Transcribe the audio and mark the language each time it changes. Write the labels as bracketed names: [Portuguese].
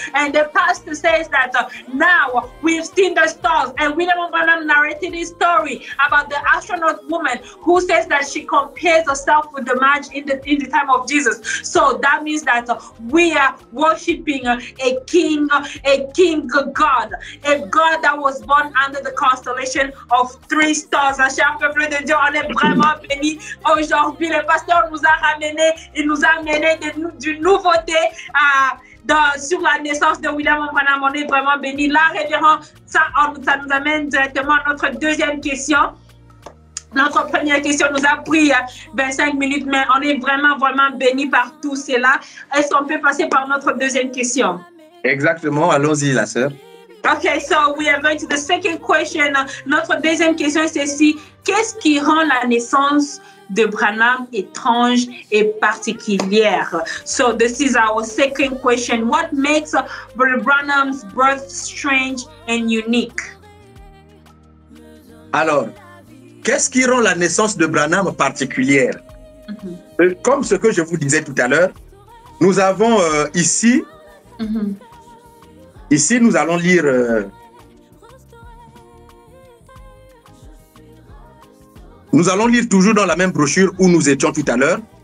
[English] And the pastor says that now we've seen the stars, and William Branham narrated his story about the astronaut woman who says that she compares herself with the match in the time of Jesus. So that means that we are worshiping a king God, a God that was born under the constellation of 3 stars. [French] Cher peuple de Dieu, on est vraiment béni aujourd'hui. Le pasteur nous a ramené, il nous a amené d'une nouveauté sur la naissance de William Branham. On est vraiment béni. Là, révérend, ça nous amène directement à notre deuxième question. Notre première question nous a pris 25 minutes, mais on est vraiment, vraiment béni par tout cela. Est-ce qu'on peut passer par notre deuxième question? Exactement, allons-y, la sœur. [English] Okay, so we are going to the second question. [French] Notre deuxième question, c'est ceci. Qu'est-ce qui rend la naissance de Branham étrange et particulière? [English] So this is our second question. What makes Branham's birth strange and unique? [French] Alors, qu'est-ce qui rend la naissance de Branham particulière? Comme ce que je vous disais tout à l'heure, nous avons ici, ici nous allons lire nous allons lire toujours dans la même brochure où nous étions tout à l'heure.